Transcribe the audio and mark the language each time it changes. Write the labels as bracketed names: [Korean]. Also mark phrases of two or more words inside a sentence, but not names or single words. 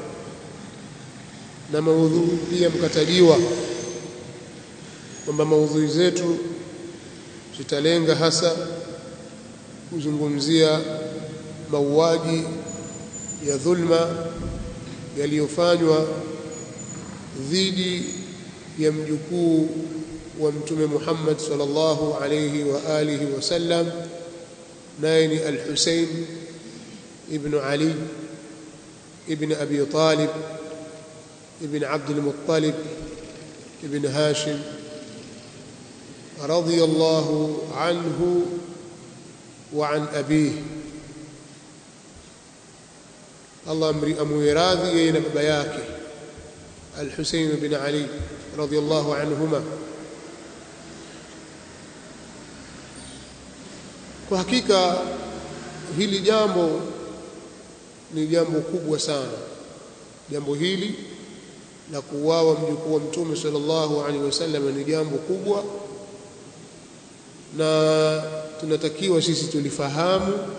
[Swahili] na maudhui pia mkataliwa kwamba maudhui zetu zitalenga hasa kuzungumzia mauaji ya dhulma yaliyofanywa dhidi ya mjukuu wa Mtume Muhammad [Arabic] صلى الله عليه وآله وسلم, [Swahili] naye ni Al-Husayn ibn Ali ibn Abi Talib ibn Abdul Muttalib ibn Hashim [Arabic] رضي الله عنه وعن أبيه. [Swahili] Allah amwiradhi yeye na baba yake Al-Husayn ibn Ali [Arabic] رضي الله عنهما. [Swahili] Kwa hakika hili jambo ni jambo kubwa sana jambo hili la kuuawa mjukuu wa Mtume [Arabic] صلى الله عليه وسلم [Swahili] ni jambo kubwa, na tunatakiwa sisi tulifahamu